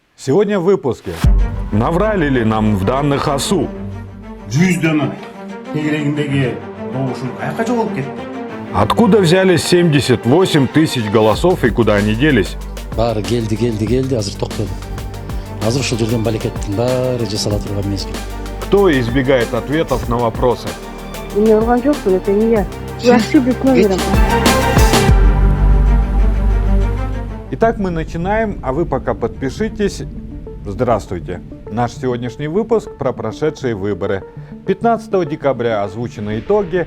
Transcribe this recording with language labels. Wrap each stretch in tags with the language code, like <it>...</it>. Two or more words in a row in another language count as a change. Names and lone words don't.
<ru>Сегодня в выпуске. Наврали ли нам в данных АСУ?</ru> <ky>100 дана тегерегиндеги добушум каяка жоголуп кетти?</ky> <ru>Откуда взялись 78 тысяч голосов и куда они делись?</ru> <ky>Баары келди азыр токтоду. Азыр ушул жерден балекеттин баары жасала турган мезгил.</ky> <ru>Кто избегает ответов на вопросы?</ru> <ky>Мне урган жокпун,</ky> <ru>это не я. Я ошиблась номером. Итак, мы начинаем, а вы пока подпишитесь. Здравствуйте. Наш сегодняшний выпуск про прошедшие выборы. 15 декабря озвучены итоги.</ru>